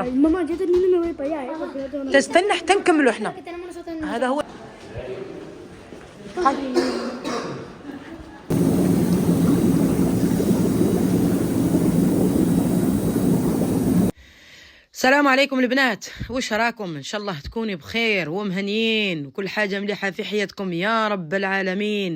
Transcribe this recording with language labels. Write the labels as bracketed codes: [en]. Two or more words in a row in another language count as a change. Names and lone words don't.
[ar] ماما جت مني [es] me voy para allá. [ar] تستنى حتى نكملوا احنا. هذا هو. السلام عليكم البنات، وش راكم؟ ان شاء الله تكوني بخير ومهنيين وكل حاجة مليحة في حياتكم يا رب العالمين.